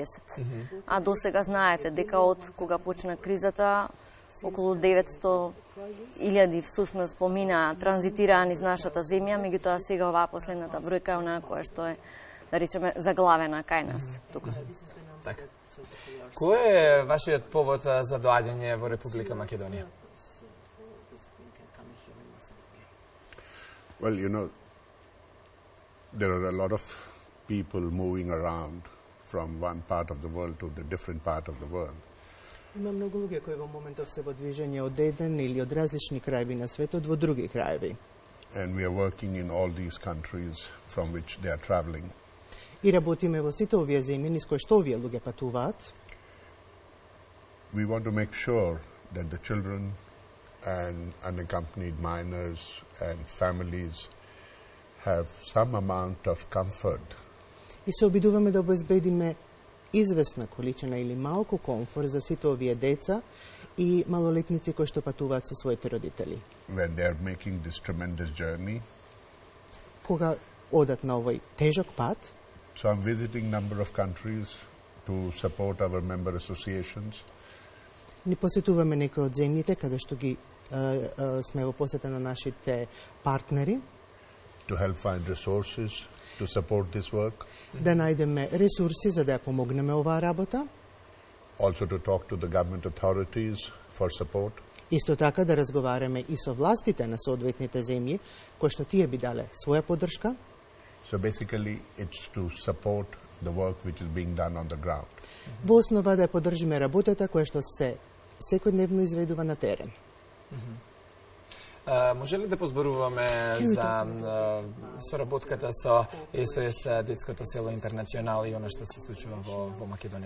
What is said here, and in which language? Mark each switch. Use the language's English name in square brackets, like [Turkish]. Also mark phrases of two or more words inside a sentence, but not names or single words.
[Macedonian] А до сега знаете дека од кога почна кризата, околу 900.000 всушност помина, транзитираа низ нашата земја, меѓутоа сега оваа последната бројка е онаа која што е, да речеме, заглавена кај нас тука. Така. Кој е вашиот повод за доаѓање во Република Македонија? [English] Well, you know, there are a lot of people moving around from one part of the world to the different part of the world. [Macedonian] Има многу луѓе кои во моментов се во движење од еден или од различни краеви на светот во други краеви. [English] And we are working in all these countries from which they are traveling. [Macedonian] И работиме во сите овие земји низ кои што овие луѓе патуваат. [English] We want to make sure that the children and unaccompanied minors and families have some amount of comfort. [Macedonian] И се обидуваме да обезбедиме известна количина или малку комфор за сите овие деца и малолетници кои што патуваат со своите родители. [English] When they are making this tremendous journey. [Macedonian] Кога одат на овој тежок пат. [English] So I'm visiting number of countries to support our member associations. [Macedonian] Ни посетуваме некои од земјите каде што ги сме во посета на нашите партнери. [English] To help find resources to support this work. [Macedonian] Да најдеме ресурси за да ја помогнеме оваа работа. [English] Also to talk to the government authorities for support. [Macedonian] Исто така да разговараме и со властите на соодветните земји, кои што тие би дале своја поддршка. [English] So basically it's to support the work which is being done on the ground. [Macedonian] Во основа да ја поддржиме работата која што се секојдневно изведува на терен. Може ли да позборуваме за соработката со SOS Детското село Интернационал и она што се случува во Македонија?